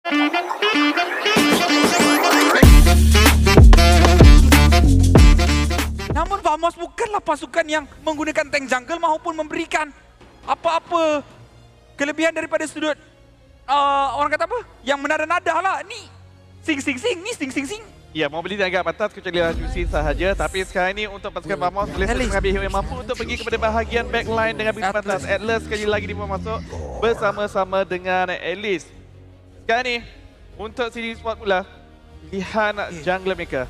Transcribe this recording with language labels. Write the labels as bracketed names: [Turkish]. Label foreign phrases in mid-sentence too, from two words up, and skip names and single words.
[Malay] Namun Vamos bukanlah pasukan yang menggunakan [English] tank jungle [Malay] maupun memberikan apa-apa kelebihan daripada sudut orang kata apa? Yang menada-nada lah. Ni sing-sing-sing, ni sing-sing-sing. Ya, mobility agak batas kecuali Juicy sahaja. Tapi sekarang ini untuk pasukan Vamos boleh mengambil hero yang mampu untuk pergi kepada bahagian backline dengan begitu pantas. Atlas sekali lagi dia masuk bersama-sama dengan Alice. Sekarang ni untuk CG Sport pula, pilihan jungler mereka.